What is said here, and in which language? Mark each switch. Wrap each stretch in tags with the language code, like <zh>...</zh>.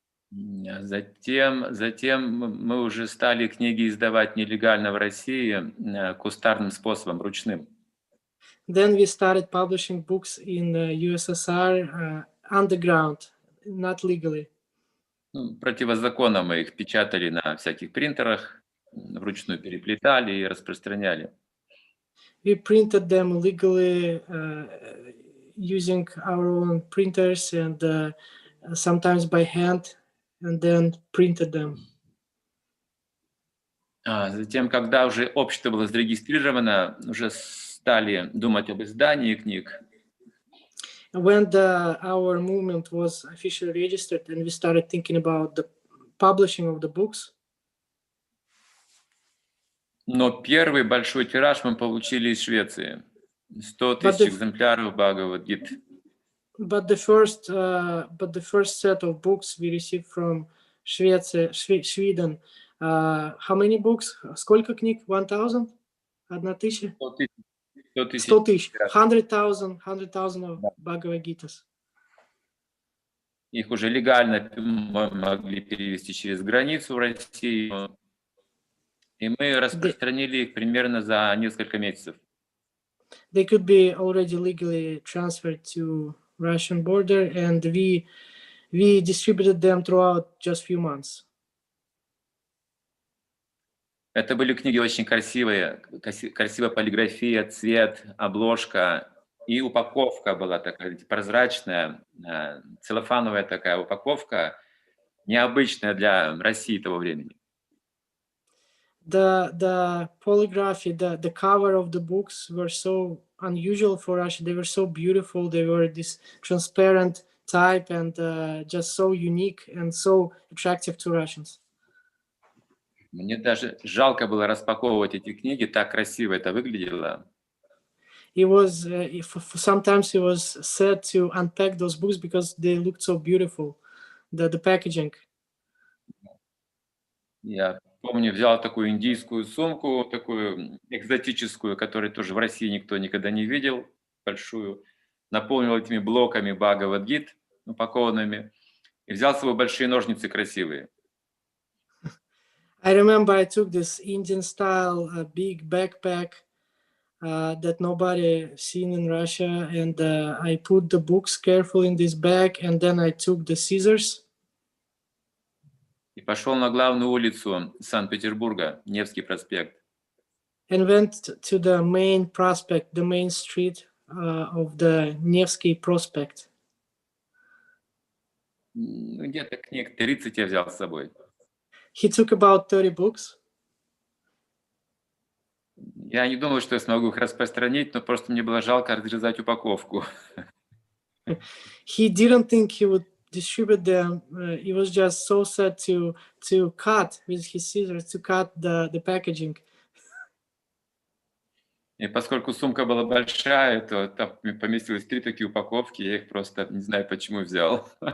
<ru>Затем мы уже стали книги издавать нелегально в России кустарным способом, ручным.</ru> <en>Then we started publishing books in the USSR underground, not legally.</en> <ru>Противозаконно мы их печатали на всяких принтерах, вручную переплетали и распространяли.</ru> <en>We printed them illegally using our own printers and sometimes by hand, and then printed them.</en> <ru>Затем, когда уже общество было зарегистрировано, уже стали думать об издании книг.</ru> <en>When our movement was officially registered and we started thinking about the publishing of the books.</en> <ru>Но первый большой тираж мы получили из Швеции. 100 тысяч экземпляров Бхагавад-гит.</ru> <en>But the first set of books we received from Sweden. How many books?</en> <ru>Сколько книг? 1,000? 1,000? 100 тысяч.</ru> <en>100,000 of Bhagavad Gitas.</en> <ru>Их уже легально могли перевести через границу в Россию. И мы распространили их примерно за несколько месяцев.</ru> <en>They could be already legally transferred to Russian border, and we distributed them throughout just few months.</en> <ru>Это были книги очень красивые, красивая полиграфия, цвет, обложка и упаковка была такая прозрачная, целлофановая такая упаковка, необычная для России того времени.</ru> <en>The polygraphy, the cover of the books were so unusual for Russia. They were so beautiful. They were this transparent type and just so unique and so attractive to Russians.</en> <ru>Мне даже жалко было распаковывать эти книги, так красиво это выглядело.</ru> <en>It was sometimes it was sad to unpack those books because they looked so beautiful. The packaging.</en> <ru>Я помню, взял такую индийскую сумку, такую экзотическую, которую тоже в России никто никогда не видел, большую, наполнил этими блоками Бхагавад-гит упакованными, и взял с собой большие ножницы красивые.</ru> <en>I remember I took this Indian style big backpack that nobody seen in Russia, and I put the books carefully in this bag, and then I took the scissors.</en> <ru>И пошел на главную улицу Санкт-Петербурга, Невский проспект.</ru> <en>And went to the main prospect, the main street of the Nevsky Prospect.</en> <ru>Где-то книг 30 я взял с собой.</ru> <en>He took about 30 books.</en> <ru>Я не думал, что я смогу их распространить, но просто мне было жалко разрезать упаковку.</ru> <en>He didn't think he would distribute them, he was just so sad to cut with his scissors to cut the packaging.</en> <ru>И поскольку сумка была большая, то там поместилось 3 такие упаковки, я их просто не знаю почему взял.</ru>